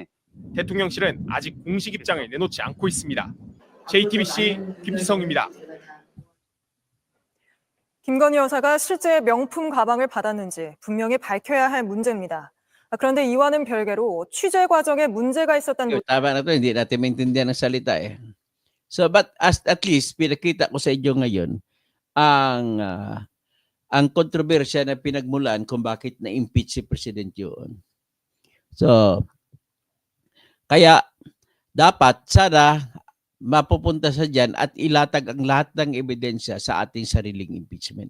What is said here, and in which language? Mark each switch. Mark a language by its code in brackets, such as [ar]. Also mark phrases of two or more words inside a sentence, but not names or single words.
[ko] 대통령실은 아직 공식 입장을 내놓지 않고 있습니다. JTBC 김지성입니다. 김건희 여사가 실제 명품 가방을 받았는지 분명히 밝혀야 할 문제입니다. 그런데 이와는 별개로 취재 과정에 문제가 있었다는 [tl] Tama na to, hindi natin maintindihan ang salita eh. [en] So, but at least, [tl] pinakita ko sa inyo ngayon ang kontrobersya na pinagmulan kung bakit na-impeach si President yun. So, kaya dapat sana mapupunta sa dyan at ilatag ang lahat ng ebidensya sa ating sariling impeachment.